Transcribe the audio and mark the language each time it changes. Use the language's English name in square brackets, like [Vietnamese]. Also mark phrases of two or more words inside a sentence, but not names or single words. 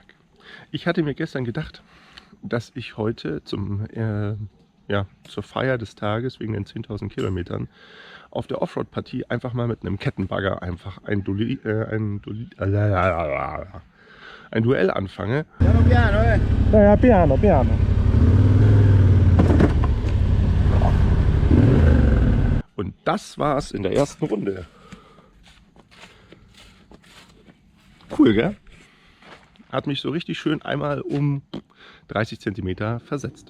[German] Ich hatte mir gestern gedacht, dass ich heute zur Feier des Tages wegen den 10.000 Kilometern auf der Offroad-Partie einfach mal mit einem Kettenbagger einfach ein Duell anfange. [Italian] Piano piano, Ja, piano, piano. [German] Und das war's in der ersten Runde. Cool, gell? hat mich so richtig schön einmal um 30 cm versetzt.